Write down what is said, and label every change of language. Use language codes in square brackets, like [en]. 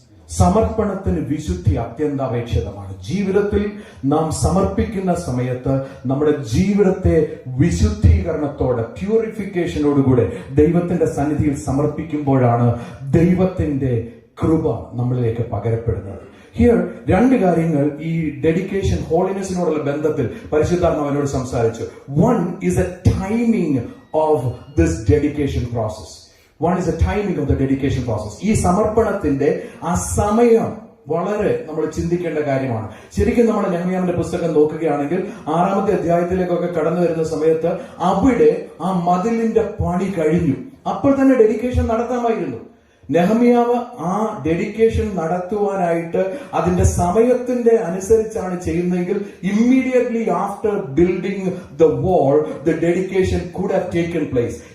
[ml] സമർപ്പണത്തിന് വിശുദ്ധി അത്യന്താപേക്ഷിതമാണ്. ജീവിതത്തിൽ നാം സമർപ്പിക്കുന്ന സമയത്ത് നമ്മുടെ ജീവിതത്തെ വിശുദ്ധീകരണത്തോടെ, പ്യൂരിഫിക്കേഷനോടുകൂടെ ദൈവത്തിന്റെ സന്നിധിയിൽ സമർപ്പിക്കുമ്പോഴാണ് ദൈവത്തിന്റെ കൃപ നമ്മളിലേക്ക് പകരപ്പെടുന്നത്. ഹിയർ രണ്ട് കാര്യങ്ങൾ ഈ ഡെഡിക്കേഷൻ ഹോളിനെസിനോടുള്ള ബന്ധത്തിൽ പരിശുദ്ധാത്മാവിനോട് സംസാരിച്ചു. [en] One is a timing of this dedication process. One is the timing of the dedication process. [ml] ഈ സമർപ്പണത്തിന്റെ ആ സമയം വളരെ നമ്മൾ ചിന്തിക്കേണ്ട കാര്യമാണ്. ശരിക്കും നമ്മൾ നെഹമ്യാവിന്റെ പുസ്തകം നോക്കുകയാണെങ്കിൽ 6-ാമത്തെ അധ്യായത്തിലേക്കൊക്കെ കടന്നു വരുന്ന സമയത്ത് അവിടെ ആ മതിലിന്റെ പണി കഴിഞ്ഞു. അപ്പോൾ തന്നെ ഡെഡിക്കേഷൻ നടത്താമായിരുന്നു. നെഹമ്യാവ് ആ ഡെഡിക്കേഷൻ നടത്തുവാനായിട്ട് അതിന്റെ സമയത്തിന്റെ അനുസരിച്ചാണ് ചെയ്യുന്നതെങ്കിൽ [en] Immediately after building the wall the dedication could have taken place.